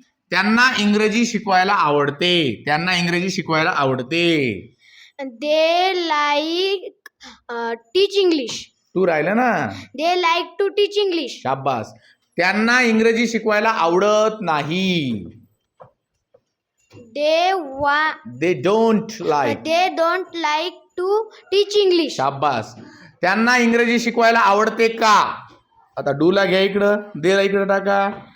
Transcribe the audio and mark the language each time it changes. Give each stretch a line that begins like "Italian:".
Marathi: त्यांना इंग्रजी शिकवायला आवडते. त्यांना इंग्रजी शिकवायला आवडते.
English: They like teach English.
Marathi: तू राहिलं ना.
English: They like to teach English.
Marathi: शाबास. त्यांना इंग्रजी शिकवायला आवडत नाही.
English: They don't like. they don't like to teach English.
Marathi: शाबास. त्यांना इंग्रजी शिकवायला आवडते का? आता डूला घ्या इकडं, देला इकडं टाका.